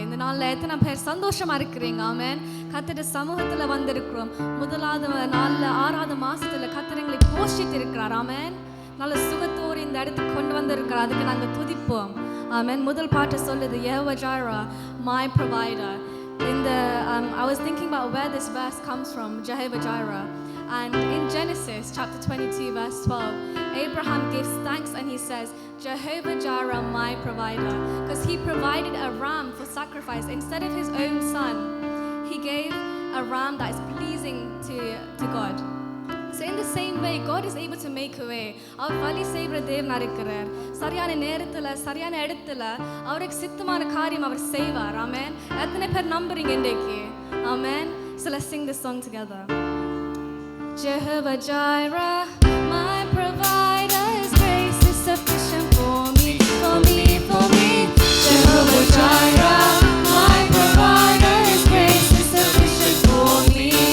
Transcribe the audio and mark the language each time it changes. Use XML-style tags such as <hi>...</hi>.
<ta>இந்த நாள்ல எத்தனை பேர் சந்தோஷமா இருக்கிறீங்க? ஆமென். கர்த்தருடைய சமூகத்துல வந்திருக்கிறோம். முதலாவது நாள்ல 6வது மாசத்துல கர்த்தர் எங்களை போஷித்து இருக்கிறார். ஆமென். நல்ல சுகத்தோடு இந்த இடத்துக்கு கொண்டு வந்திருக்கிறார். அதுக்கு நாங்க துதிப்போம். ஆமென். முதல் பாட்டு சொல்லுது</ta> <en>Jehovah Jireh, my provider. I was thinking about where this verse comes from, Jehovah Jireh. And in Genesis chapter 22 verse 12, Abraham gives thanks and he says, Jehovah Jireh, my provider. Because he provided a ram for sacrifice. Instead of his own son, he gave a ram that is pleasing to God. So in the same way, God is able to make a way.</en> <ta>அவர் வழி செய்கிற தேவனாக இருக்கிறார். சரியான நேரத்தில் சரியான இடத்துல அவருக்கு சித்தமான காரியம் அவர் செய்வார். ஆமென். எத்தனை பேர் நம்புறீங்க இன்றைக்கு? ஆமென்.</ta> <en>So let's sing this song together. Jehovah Jireh, my provider, His grace is sufficient for me, for me, for me. Jehovah Jireh, my provider, His grace is sufficient for me.</en>